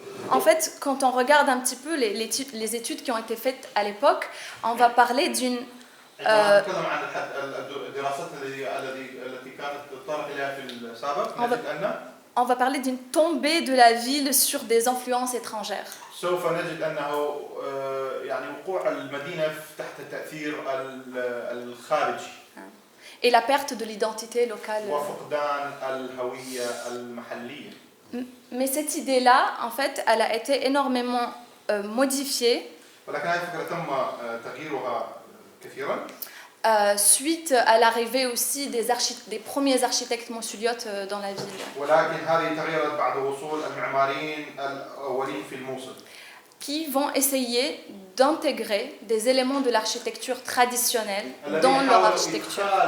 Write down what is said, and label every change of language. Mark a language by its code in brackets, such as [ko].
[fr] En fait, quand on regarde un petit peu les études qui ont été faites à l'époque, on va parler d'une [ar] نتكلم عن الدراسات التي كانت تطرق إليها في السابق. نجد أن [fr] on va parler d'une tombée de la ville sur des influences étrangères. [ar] سوف نجد أنه يعني وقوع المدينة تحت تأثير الخارجي. [fr] Et la perte de l'identité locale. [ar] وفقدان الهوية المحلية. [fr] Mais cette idée-là, en fait, elle a été énormément modifiée. [ar] ولكن هذه الفكرة تم تغييرها كثيرا. [fr] Suite à l'arrivée aussi des premiers architectes moussouliotes dans la ville. [ar] ولكن هذه تغيرت بعد وصول المعماريين الأولين في الموصل. [fr] Qui vont essayer d'intégrer des éléments de l'architecture traditionnelle dans leur architecture.